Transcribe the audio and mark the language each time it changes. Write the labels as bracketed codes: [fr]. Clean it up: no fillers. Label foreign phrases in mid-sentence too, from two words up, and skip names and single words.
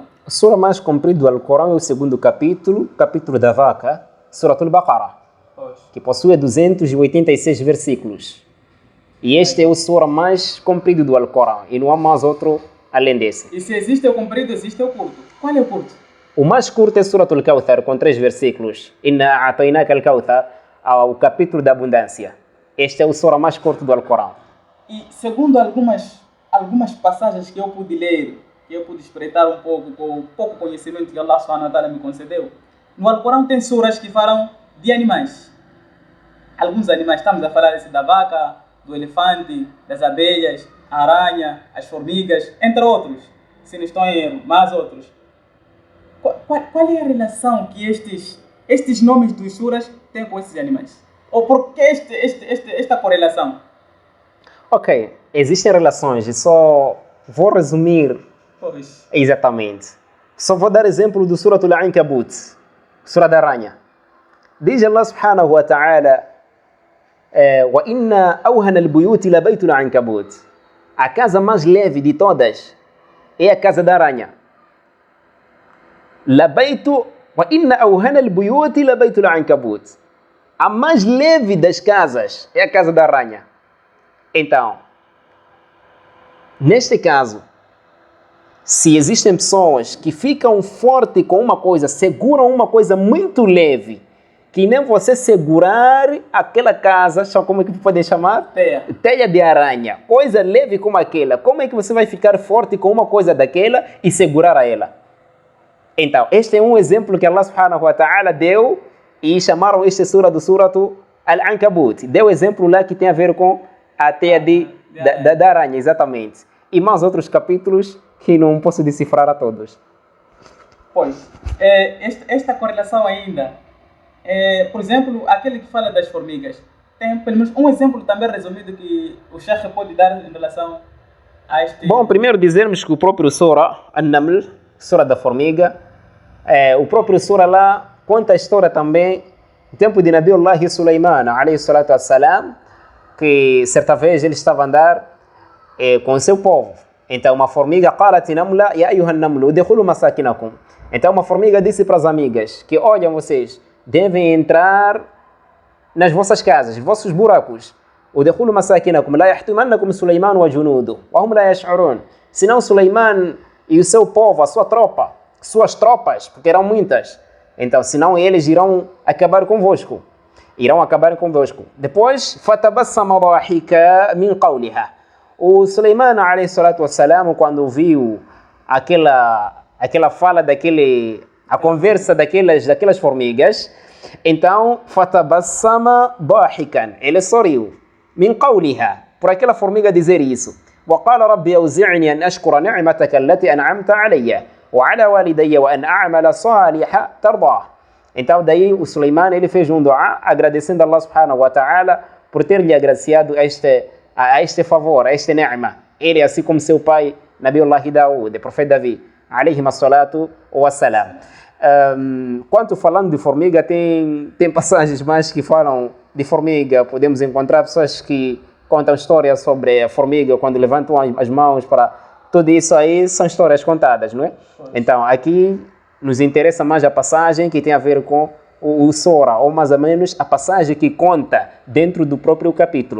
[pt] A sura mais comprida do Alcorão é o segundo capítulo da vaca, Suratul Baqarah, que possui 286 versículos. E este é o sura mais comprido do Alcorão, e não há mais outro além desse. E se existe o comprido, existe o curto. Qual é o curto? O mais curto é Suratul Kawthar, com 3 versículos. [ar] إنا أعطيناك الكوثر, [pt] o capítulo da abundância. Este é o sura mais curto do Alcorão. E segundo algumas passagens que eu pude ler, que eu pude espreitar um pouco, com o pouco conhecimento que [ar] الله سبحانه وتعالى [pt] me concedeu, no Alcorão tem suras que falam de animais. Alguns animais, estamos a falar da vaca, do elefante, das abelhas, a aranha, as formigas, entre outros. Se não estou em erro, mais outros. Qual é a relação que estes nomes dos suras têm com esses animais? Ou por que esta correlação? Ok, existem relações, e só vou resumir. Pois. Exatamente. Só vou dar exemplo do Suratul Ankabut, Sura da Aranha. [ar] Diz الله سبحانه وتعالى, وَإِنَّ أَوْهَنَ الْبُيُوتِ لَبَيْتُ الْعَنْكَبُوتِ, [pt] a casa mais leve de todas é a casa da aranha. [ar] لَبَيْتُ وَإِنَّ أَوْهَنَ الْبُيُوتِ لَبَيْتُ الْعَنْكَبُوتِ, [pt] a mais leve das casas é a casa da aranha. Então, neste caso, se existem pessoas que ficam fortes com uma coisa, seguram uma coisa muito leve, que nem você segurar aquela casa, como é que pode chamar? Teia de aranha. Coisa leve como aquela. Como é que você vai ficar forte com uma coisa daquela e segurar a ela? Então, este é um exemplo que [ar] الله سبحانه وتعالى [pt] deu, e chamaram este sura do Suratu Al-Ankabut. Deu exemplo lá que tem a ver com a teia da aranha, exatamente. E mais outros capítulos que não posso decifrar a todos. Pois, esta correlação ainda, por exemplo, aquele que fala das formigas, tem pelo menos um exemplo também resumido que o Sheikh pode dar em relação a este... Bom, primeiro dizermos que o próprio Sura An-Naml, Sura da Formiga, o próprio Sura lá conta a história também no tempo de Nabiullah Sulaiman, [ar] عليه الصلاة والسلام, [pt] que certa vez ele estava a andar com seu povo. Então uma formiga, [ar] قالت نملة يا أيها النمل ادخلوا مساكنكم. [pt] Então uma formiga disse para as amigas que, olhem, vocês devem entrar nas vossas casas, vossos buracos. [ar] ادخلوا مساكنكم لا يحطمنكم سليمان وجنوده وهم لا يشعرون. [pt] Senão Sulaiman e o seu povo, a sua tropa, suas tropas, porque eram muitas, então senão eles irão acabar convosco. Depois, [ar] فتبسم ضاحكا من قولها. [pt] O Sulaiman, [ar] عليه الصلاة والسلام, [pt] quando viu aquela fala a conversa daquelas formigas. Então, [ar] فتبسم ضاحكا, [pt] ele sorriu, [ar] من قولها, [pt] por aquela formiga dizer isso. [ar] وقال ربي أوزعني أن أشكر نعمتك التي أنعمت علي وعلى والدي وأن أعمل صالحا ترضاه. [pt] Então daí o Suleiman ele fez um dua agradecendo a [ar] الله سبحانه وتعالى [pt] por ter lhe agraciado a este favor, a este ni'ma. Ele assim como seu pai Nabiullah Daud, o profeta Davi, [ar] عليه الصلاة والسلام. [pt] Quanto falando de formiga, tem passagens mais que falam de formiga. Podemos encontrar pessoas que contam histórias sobre a formiga quando levantam as mãos para... Tudo isso aí são histórias contadas, não é? Então, aqui nos interessa mais a passagem que tem a ver com o Sura, ou mais ou menos a passagem que conta dentro do próprio capítulo.